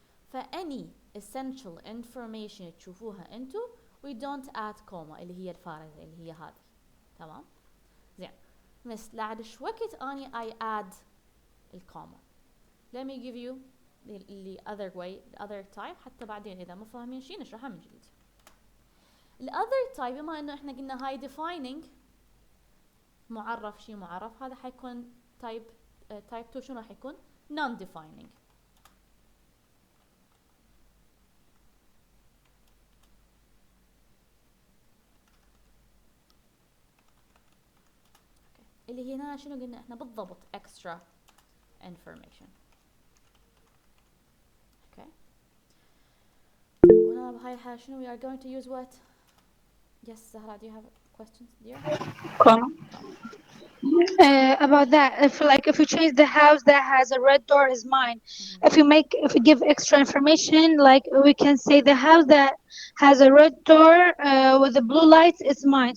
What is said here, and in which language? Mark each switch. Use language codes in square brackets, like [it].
[en] For any essential information [ar] تشوفوها انتو, [en] we don't add comma [ar] اللي هي الفارغة اللي هي هذه. تمام؟ زين. بس بعد شوكت اني [en] I add [ar] الكوما. [en] Let me give you [ar] اللي [en] other way other type [ar] حتى بعدين إذا مو فاهمين شيء نشرحها من جديد. ال other type بما إنه إحنا قلنا هاي defining معرف شيء معرف، هذا حيكون type type 2 شنو راح يكون non defining. اللي هنا شنو قلنا احنا بالضبط [en] extra information. okay [ar] وهنا بهاي الحالة شنو [en] we are going to use what. yes Zahra, do you have questions dear? About that, if we change the house that has a red door is mine. If we give extra information, like we can say the house that has a red door with the blue lights is mine.